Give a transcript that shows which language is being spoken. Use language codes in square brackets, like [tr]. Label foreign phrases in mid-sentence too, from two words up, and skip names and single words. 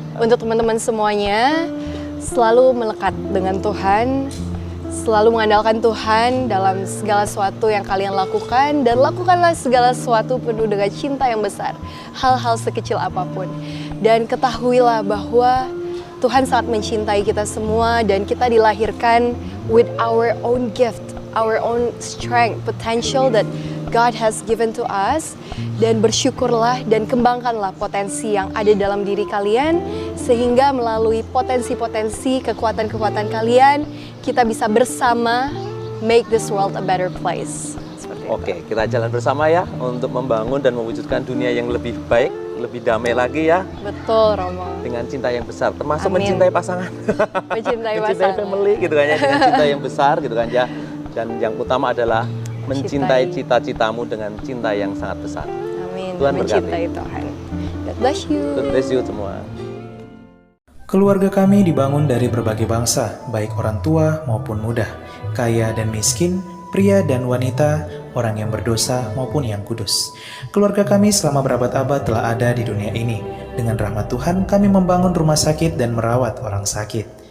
[id] Untuk teman-teman semuanya, selalu melekat dengan Tuhan, Selalu mengandalkan Tuhan dalam segala sesuatu yang kalian lakukan, dan lakukanlah segala sesuatu penuh dengan cinta yang besar, hal-hal sekecil apapun. Dan ketahuilah bahwa Tuhan sangat mencintai kita semua, dan kita dilahirkan [en] with our own gift, our own strength, potential that God has given to us. [id] Dan bersyukurlah dan kembangkanlah potensi yang ada dalam diri kalian, sehingga melalui potensi-potensi, kekuatan-kekuatan kalian, kita bisa bersama [en] make this world a better place. [id] Seperti itu. Oke, kita jalan bersama ya untuk membangun dan mewujudkan dunia yang lebih baik, lebih damai lagi ya. Betul, Romo. Dengan cinta yang besar, termasuk Amin. mencintai pasangan. Mencintai mencintai pasangan. family gitu kan ya, dengan cinta yang besar gitu kan ya. Dan yang utama adalah mencintai cita-citamu dengan cinta yang sangat besar. Amin. Tuhan berkati. Mencintai Tuhan. [en] God bless you. God bless you semua. [id] Keluarga kami dibangun dari berbagai bangsa, baik orang tua maupun muda, kaya dan miskin, pria dan wanita, orang yang berdosa maupun yang kudus. Keluarga kami selama berabad-abad telah ada di dunia ini. Dengan rahmat Tuhan, kami membangun rumah sakit dan merawat orang sakit.